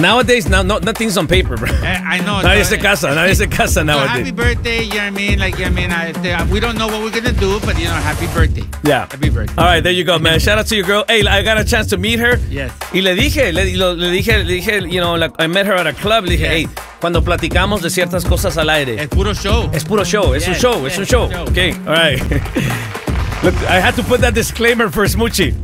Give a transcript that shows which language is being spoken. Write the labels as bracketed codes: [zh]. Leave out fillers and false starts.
[en] nowadays, no, nothing's on paper, bro. I know. [es] Nadie se casa. Nadie se casa nowadays. [en] Happy birthday, you know what I mean? Like, you know what I mean? We don't know what we're going to do, but, you know, happy birthday. Yeah. Happy birthday. All right, there you go, man. Shout out to your girl. Hey, I got a chance to meet her. Yes. [es] Y le dije, [en] you know, like, I met her at a club. [es] Le dije, yes. Hey, cuando platicamos de ciertas cosas al aire. Es puro show. [en] Yes. It's a show. Okay, all right. Look, I had to put that disclaimer for Smoochie.